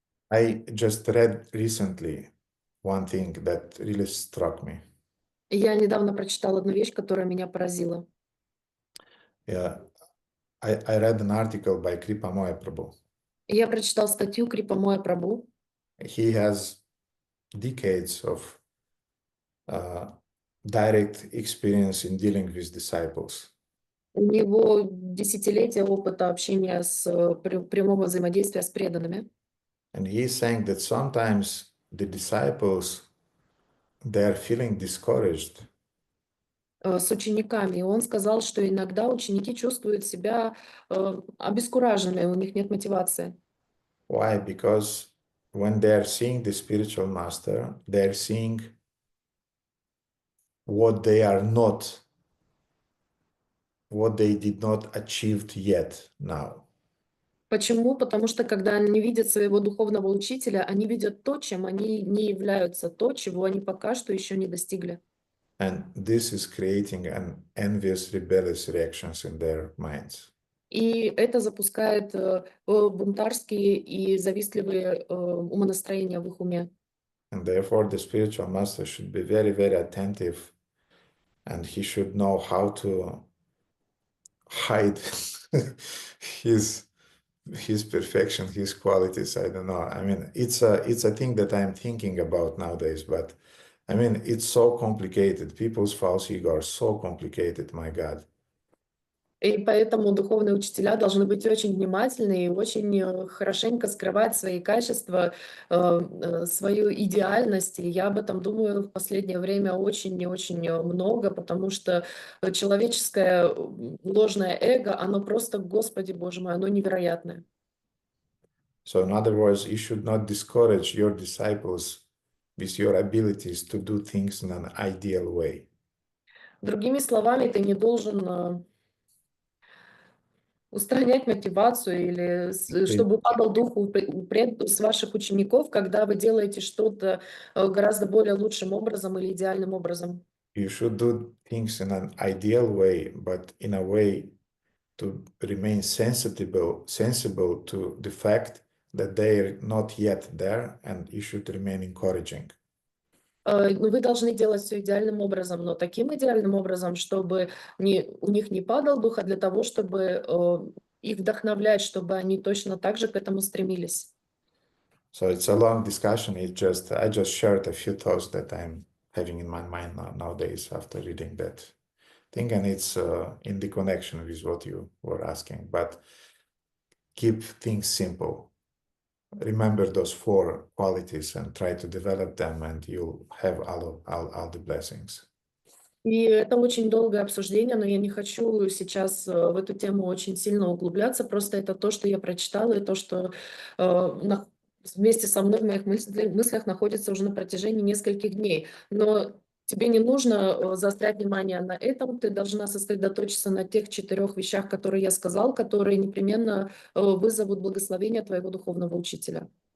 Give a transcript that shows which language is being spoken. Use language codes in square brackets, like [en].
[en] I just read recently one thing that really struck me. [ru] Я недавно прочитала одну вещь, которая меня поразила. [en] Yeah, I read an article by Kripamoya Prabhu. [ru] Я прочитал статью Крипамоя Прабhu. [en] He has decades of direct experience in dealing with disciples. [ru] У него десятилетия опыта общения прямого взаимодействия с преданными. [en] And he is saying that sometimes the disciples, they are feeling discouraged. [ru] С учениками. И он сказал, что иногда ученики чувствуют себя обескураженными, у них нет мотивации. [en] Why? Because when they are seeing the spiritual master, they are seeing what they are not, what they did not achieve yet now. [ru] Почему? Потому что когда они видят своего духовного учителя, они видят то, чем они не являются, то, чего они пока что еще не достигли. [en] And this is creating an envious, rebellious reactions in their minds. [ru] И это запускает бунтарские и завистливые умонастроения в их уме. [en] And therefore, the spiritual master should be very, very attentive, and he should know how to hide his perfection, his qualities. I don't know. I mean, it's a thing that I'm thinking about nowadays, but I mean, it's so complicated. People's false ego are so complicated, my God. [ru] И поэтому духовные учителя должны быть очень внимательны и очень хорошенько скрывать свои качества, свою идеальность. И я об этом думаю в последнее время очень и очень много, потому что человеческое ложное эго, оно просто, Господи Боже мой, оно невероятное. [en] So in other words, you should not discourage your disciples with your abilities to do things in an ideal way. [ru] Другими словами, ты не должен устранять мотивацию или чтобы падал дух с ваших учеников, когда вы делаете что-то гораздо более лучшим образом или идеальным образом. [en] You should do things in an ideal way, but in a way to remain sensible to the fact that they are not yet there, and you should remain encouraging. [ru] Вы должны делать все идеальным образом, но таким идеальным образом, чтобы у них не падал дух, а для того, чтобы их вдохновлять, чтобы они точно так же к этому стремились. [en] So it's a long discussion. I just shared a few thoughts that I'm having in my mind nowadays after reading that thing, and it's in the connection with what you were asking. But keep things simple. Remember those 4 qualities and try to develop them, and you'll have all the blessings. [ru] И это очень долгое обсуждение, но я не хочу сейчас в эту тему очень сильно углубляться. Просто это то, что я прочитала, и то, что вместе со мной в моих мыслях находится уже на протяжении нескольких дней. Но тебе не нужно заострять внимание на этом, ты должна сосредоточиться на тех 4 вещах, которые я сказал, которые непременно вызовут благословение твоего духовного учителя.